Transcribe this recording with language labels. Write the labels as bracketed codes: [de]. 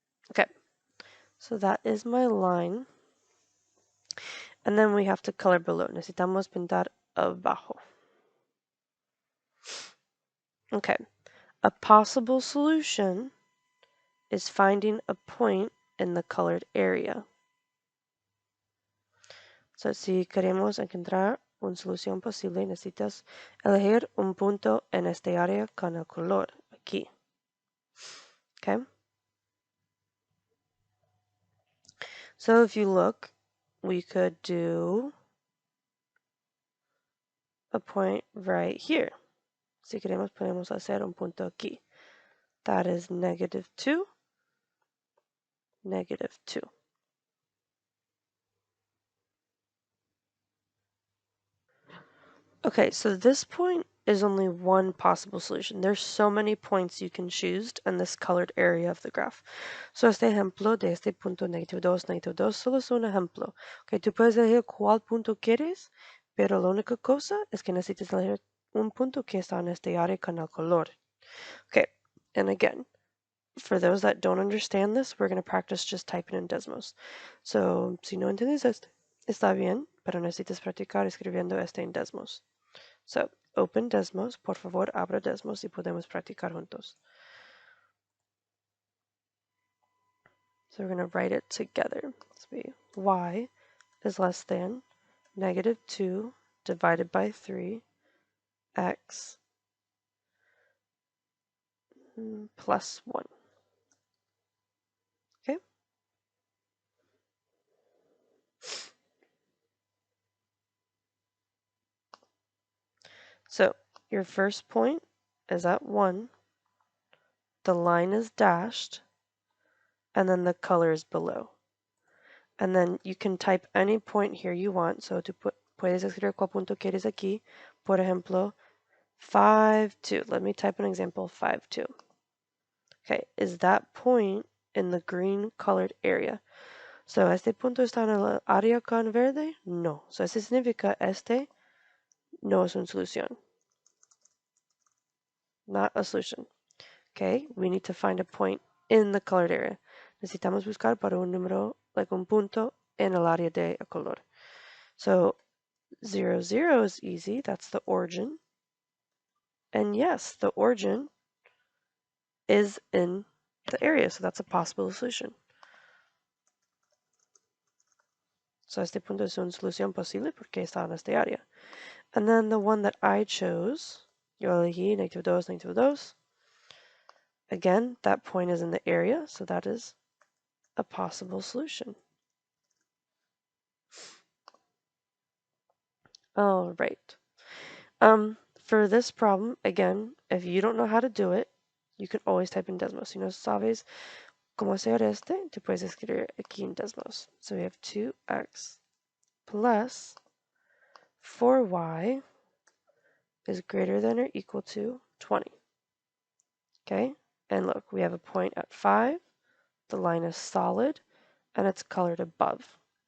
[en] Okay, so that is my line. And then we have to color below. [es] Necesitamos pintar abajo. [en] Okay, a possible solution is finding a point in the colored area. [es] So, si queremos encontrar una solución posible, necesitas elegir un punto en este área con el color aquí. [en] Okay? So, if you look, we could do a point right here. [es] Si queremos, podemos hacer un punto aquí. [en] That is -2, -2. Okay, so this point is only one possible solution. There's so many points you can choose in this colored area of the graph. [es] So este ejemplo de este punto -2, -2, solo es un ejemplo. Okay, tú puedes elegir cuál punto quieres, pero la única cosa es que necesitas elegir un punto que está en este área con el color. [en] Okay, and again, for those that don't understand this, we're going to practice just typing in Desmos. [es] So, si no entiendes este, está bien, pero necesitas practicar escribiendo este en Desmos. [en] So, open Desmos, [es] por favor, abra Desmos y podemos practicar juntos. [en] So we're going to write it together. Let's be y is less than -2 divided by 3 x plus 1. Okay? So your first point is at 1. The line is dashed. And then the color is below. And then you can type any point here you want. [es] So puedes escribir cuál punto quieres aquí. Por ejemplo, [en] 5, 2. Let me type an example, 5, 2. Okay, is that point in the green colored area? [es] So, ¿este punto está en el área con verde? No. So, eso significa este no es una solución. [en] Not a solution. Okay, we need to find a point in the colored area. [es] Necesitamos buscar para un número, like un punto en el área de color. [en] So 0, 0 is easy. That's the origin. And yes, the origin is in the area. So that's a possible solution. [es] So este punto es una solución posible porque está en este área. [en] And then the one that I chose, [es] yo elegí [en] -2, -2. Again, that point is in the area. So that is a possible solution. All right. For this problem, again, if you don't know how to do it, you can always type in Desmos. [es] Si no sabes cómo hacer este, tú puedes escribir aquí en Desmos. [en] So we have 2x plus 4y is greater than or equal to 20. Okay? And look, we have a point at 5. The line is solid, and it's colored above.